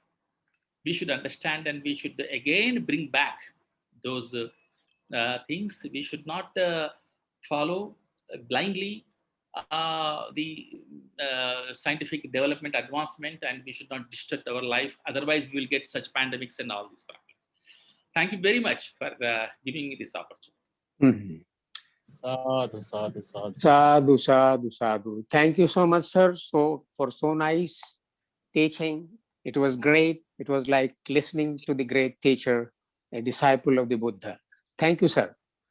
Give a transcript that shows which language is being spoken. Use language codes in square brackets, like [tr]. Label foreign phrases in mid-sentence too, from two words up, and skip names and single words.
[en] We should understand, and we should again bring back those things. We should not follow blindly the scientific development advancement, and we should not disrupt our life. Otherwise, we will get such pandemics and all these problems. Thank you very much for giving me this opportunity. Mhm. [pi] Sadhu, sadhu, sadhu. Sadhu, sadhu, sadhu. [en] Thank you so much, sir. For so nice teaching. It was great. It was like listening to the great teacher, a disciple of the Buddha. Thank you, sir.